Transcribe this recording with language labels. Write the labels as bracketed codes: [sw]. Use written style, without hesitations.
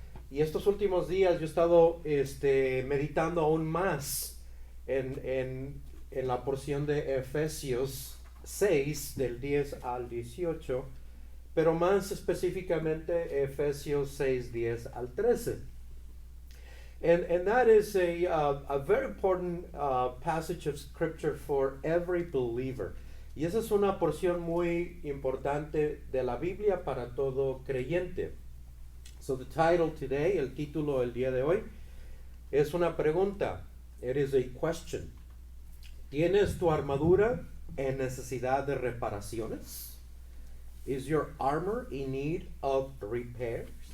[es] Y estos últimos días yo he estado meditando aún más en la porción de Efesios 6, del 10 al 18, pero más específicamente Efesios 6, 10 al 13. [en] And that is a very important passage of scripture for every believer. [es] Y esa es una porción muy importante de la Biblia para todo creyente. [en] So the title today, [es] el título el día de hoy, es una pregunta. [en] It is a question. [es] ¿Tienes tu armadura en necesidad de reparaciones? [en] Is your armor in need of repairs?